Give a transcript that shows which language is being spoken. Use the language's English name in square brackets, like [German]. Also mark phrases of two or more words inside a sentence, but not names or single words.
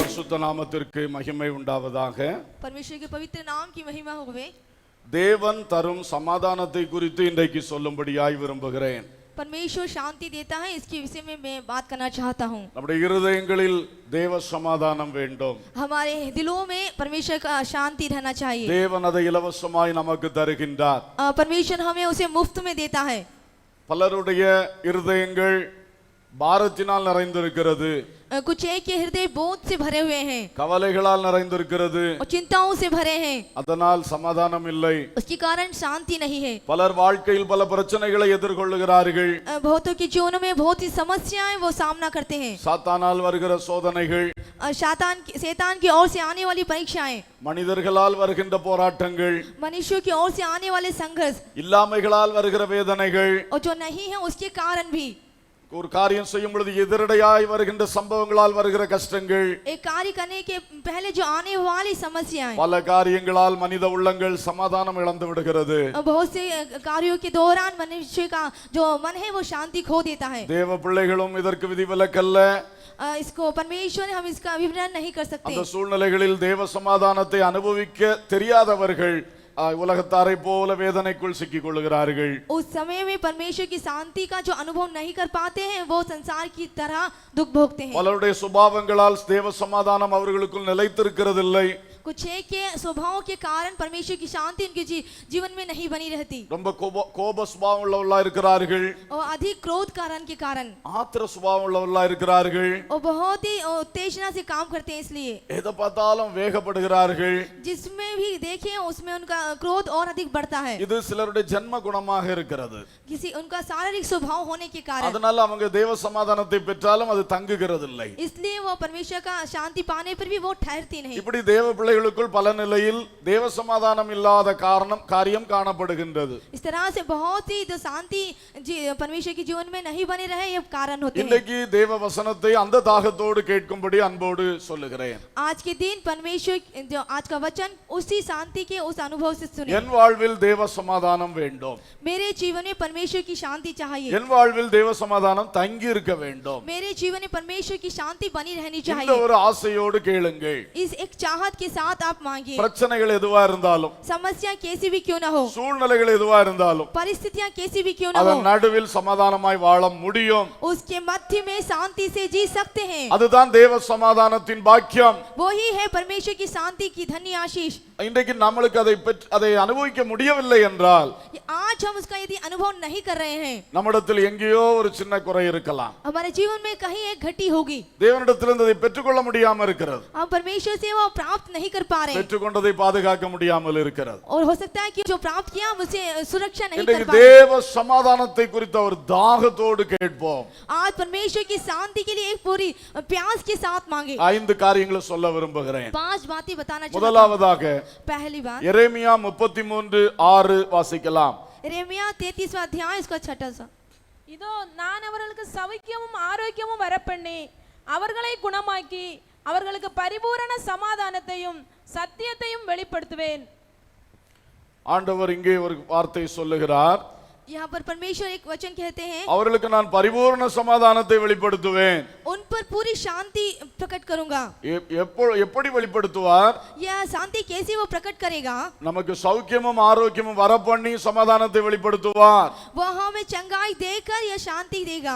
[Tamil] பரிசுத்த நாமத்திற்கு மகிமை உண்டாவதாக. [Hindi] परमेश्वर के पवित्र नाम की महिमा होवे. [Tamil] தேவன் தரும் சமாதானத்தை குறித்து இன்றைக்கு சொல்லும்படியாய் விரும்புகிறேன். [Hindi] परमेश्वर शांति देता है, इसके विषय में मैं बात करना चाहता हूँ. [Tamil] நம்முடைய இருதயங்களில் தேவ சமாதானம் வேண்டும். [Hindi] हमारे दिलों में परमेश्वर का शांति रहना चाहिए. [Tamil] தேவன் அதை இலவசமாய் நமக்கு தருகின்றார். [Hindi] परमेश्वर हमें उसे मुफ्त में देता है. [Tamil] பலருடைய இருதயங்கள் பாரத்தினால் நிறைந்திருக்கிறது, [Hindi] कुछ एक के हृदय बोझ से भरे हुए हैं, [Tamil] கவலைகளால் நிறைந்திருக்கிறது, [Hindi] और चिंताओं से भरे हैं, [Tamil] அதனால் சமாதானம் இல்லை. [Hindi] उसके कारण शांति नहीं है. [Tamil] பலர் வாழ்க்கையில் பல பிரச்சனைகளை எதிர்கொள்ளுகிறார்கள். [Hindi] बहुतों के जीवनों में बहुत ही समस्याएं वो सामना करते हैं. [Tamil] சாத்தானால் வருகிற சோதனைகள், [Hindi] शैतान की ओर से आने वाली परीक्षाएं, [Tamil] மனிதர்களால் வருகின்ற போராட்டங்கள், [Hindi] मनुष्यों की ओर से आने वाले संघर्ष, [Tamil] இல்லாமைகளால் வருகிற வேதனைகள், [Hindi] और जो नहीं है उसके कारण भी, [Tamil] ஒரு காரியம் செய்யும் பொழுது எதிரடையாய் வருகின்ற சம்பவங்களால் வருகிற கஷ்டங்கள், [Hindi] एक कार्य करने के पहले जो आने वाली समस्याएं, [Tamil] பல காரியங்களால் மனித உள்ளங்கள் சமாதானம் இழந்து விடுகிறது. [Hindi] बहुत से कार्यों के दौरान मनुष्य का जो मन है वो शांति खो देता है. [Tamil] தேவ பிள்ளைகளும் இதற்கு விதிவிலக்கல்ல. [Hindi] इसको परमेश्वर हम इसका विवरण नहीं कर सकते. [Tamil] அந்த சூழ்நிலைகளில் தேவ சமாதானத்தை அனுபவிக்க தெரியாதவர்கள் உலகத்தாரை போல வேதனைக்குள் சிக்கிக் கொள்கிறார்கள். [Hindi] उस समय में परमेश्वर की शांति का जो अनुभव नहीं कर पाते हैं वो संसार की तरह दुख भोगते हैं. [Tamil] பலருடைய சுபாவங்களால் தேவ சமாதானம் அவர்களுக்குள் நிலைத்திருக்கிறதில்லை. [Hindi] कुछ एक के स्वभाव के कारण परमेश्वर की शांति उनके जीवन में नहीं बनी रहती. [Tamil] ரொம்ப கோப சுபாவம் உள்ளவர்களா இருக்கிறார்கள், [Hindi] और अधिक क्रोध कारण के कारण, [Tamil] ஆத்திர சுபாவம் உள்ளவர்களா இருக்கிறார்கள், [Hindi] और बहुत ही उत्तेजना से काम करते हैं. इसलिए [Tamil] எதை பார்த்தாலும் வேகப்படுகிறார்கள். [Hindi] जिसमें भी देखें उसमें उनका क्रोध और अधिक बढ़ता है. [Tamil] இது சிலருடைய ஜென்ம குணமாக இருக்கிறது. [Hindi] किसी उनका शारीरिक स्वभाव होने के कारण, [Tamil] அதனால அவங்க தேவ சமாதானத்தை பெற்றாலும் அது தங்குகிறதில்லை. [Hindi] इसलिए वो परमेश्वर का शांति पाने पर भी वो ठहरती नहीं. [Tamil] இப்படி தேவ பிள்ளைகளுக்குள் பல நிலையில் தேவ சமாதானம் இல்லாத காரியம் காணப்படுகின்றது. [Hindi] इस तरह से बहुत ही जो शांति परमेश्वर के जीवन में नहीं बने रहे ये कारण होते हैं. [Tamil] இன்றைக்கு தேவ வசனத்தை அந்த தாகத்தோடு கேட்கும்படி அன்போடு சொல்லுகிறேன். [Hindi] आज के दिन परमेश्वर जो आज का वचन उसी शांति के उस अनुभव से सुने. [Tamil] என் வாழ்வில் தேவ சமாதானம் வேண்டும். [Hindi] मेरे जीवन में परमेश्वर की शांति चाहिए. [Tamil] என் வாழ்வில் தேவ சமாதானம் தங்கி இருக்க வேண்டும். [Hindi] मेरे जीवन में परमेश्वर की शांति बनी रहनी [Tamil] இந்த [Hindi] चाहिए. [Tamil] ஒரு ஆசையோடு கேளுங்கள். [Hindi] इस एक चाहत के साथ आप मांगिए. [Tamil] பிரச்சனைகள் எதுவா இருந்தாலும், [Hindi] समस्या कैसी भी क्यों ना हो, [Tamil] சூழ்நிலைகள் எதுவா இருந்தாலும், [Hindi] परिस्थितियां कैसी भी क्यों ना हो, [Tamil] அதன் நடுவில் சமாதானமாய் வாழ முடியும். [Hindi] उसके मध्य में शांति से जी सकते हैं. [Tamil] அதுதான் தேவ சமாதானத்தின் பாக்கியம். [Hindi] वही है परमेश्वर की शांति की धन्य आशीष. [Tamil] இன்றைக்கு நம்மளுக்கு அதை அனுபவிக்க முடியவில்லை என்றால், [Hindi] आज हम उसका यदि अनुभव नहीं कर रहे हैं, [Tamil] நம்மிடத்தில் எங்கேயோ ஒரு சின்ன குறை இருக்கலாம். [Hindi] हमारे जीवन में कहीं एक घटी होगी. [Tamil] தேவனிடத்திலிருந்து அதை பெற்றுக்கொள்ள முடியாம இருக்கிறது. [Hindi] हम परमेश्वर से वो प्राप्त नहीं कर पा रहे हैं, [Tamil] பெற்றுக்கொண்டதை பாதுகாக்க முடியாமல் இருக்கிறது. [Hindi] और हो सकता है कि जो प्राप्त किया हम उसे सुरक्षा नहीं कर [Tamil] இன்றைக்கு [Hindi] पा रहे. [Tamil] தேவ சமாதானத்தை குறித்த ஒரு தாகத்தோடு கேட்போம். [Hindi] आज परमेश्वर की शांति के लिए एक पूरी प्यास के साथ मांगे. [Tamil] 5 காரியங்களை சொல்ல விரும்புகிறேன். [Hindi] 5 बातें बताना चाहता हूं. [Tamil] முதலாவதாக [Hindi] पहली बात, [Tamil] எரேமியா 33:6 வாசிக்கலாம். [Hindi] यिर्मयाह 33वां अध्याय इसका 6 सा. [Tamil] இதோ நான் அவர்களுக்கு சௌக்கியமும் ஆரோக்கியமும் வரப்பண்ணி அவர்களை குணமாக்கி அவர்களுக்கு பரிபூரண சமாதானத்தையும் சத்தியத்தையும் வெளிப்படுத்துவேன். ஆண்டவர் இங்கே ஒரு வார்த்தை சொல்லுகிறார். [Hindi] यहाँ पर परमेश्वर एक वचन कहते हैं, [Tamil] அவர்களுக்கு நான் பரிபூரண சமாதானத்தை வெளிப்படுத்துவேன். [Hindi] उन पर पूरी शांति प्रकट करूंगा. [Tamil] எப்படி வெளிப்படுத்துவார்? [Hindi] यह शांति कैसे वो प्रकट करेगा? [Tamil] நமக்கு சௌக்கியமும் ஆரோக்கியமும் வரப்பண்ணி சமாதானத்தை வெளிப்படுத்துவார். [Hindi] वो हमें चंगाई देकर यह शांति देगा.